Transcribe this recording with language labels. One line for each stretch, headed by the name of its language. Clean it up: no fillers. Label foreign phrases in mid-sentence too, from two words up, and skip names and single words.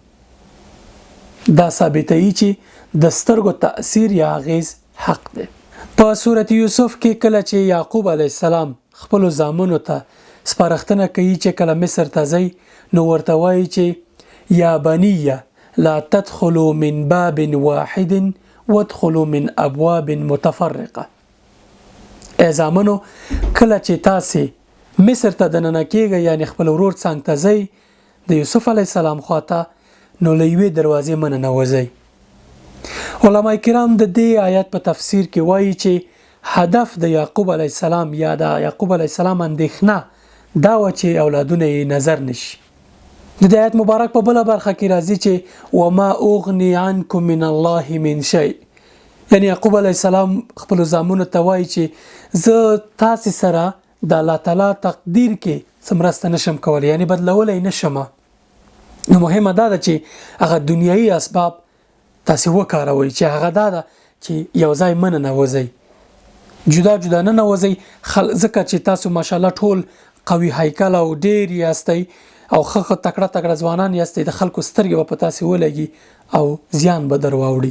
Pashto: دا ثابتوي چې د سترګو تاثیر یا اغیز حق دی. په سورت یوسف کې کله چې یعقوب
Arabic: علیه السلام
Pashto: خپل زامنو ته سپارښتنه کوي چې کله مصر ته ځي نو ورته وایي چې
Arabic: یا بنیه لا تدخلوا من باب واحد وادخلوا من ابواب متفرقه.
Pashto: ای زامنو کله چې تاسې مصر ته دننه کیږئ یعنی خپل ورور څنګ ته ځئ د یوسف
Arabic: علیه السلام
Pashto: خواته نو له یوې دروازې منه ننوځئ. علما کرام د دې آیت په تفسیر کې وایي چې هدف د یعقوب
Arabic: علیه السلام
Pashto: یا د یعقوب
Arabic: علیه السلام
Pashto: اندېښنه دا و چې اولادونه یې نظر نشي. د دې آیت مبارک په بله برخه کې راځي چې
Arabic: وما اغني عنکم من الله من شیء،
Pashto: یعنی یعقوب
Arabic: علیه السلام
Pashto: خپل زامنو ته وایي چې زه تاسې سره د الله تعالی تقدیر کې څه مرسته نشم کولی، یعنی بدلولی نشم. نو مهمه دا ده چې هغه دنیایي اسباب تاسې وکاروئ، چې هغه دا ده چې یو ځای منه ننوځئ، جدا جدا نه ننوځئ، ځکه چې تاسو ماشاءالله ټول قوي هیکل او ډېر یاستئ او ښه تکړه تکړه ځوانان یاستئ، د خلکو سترګې به په تاسې ولګي او زیان به در واوړي.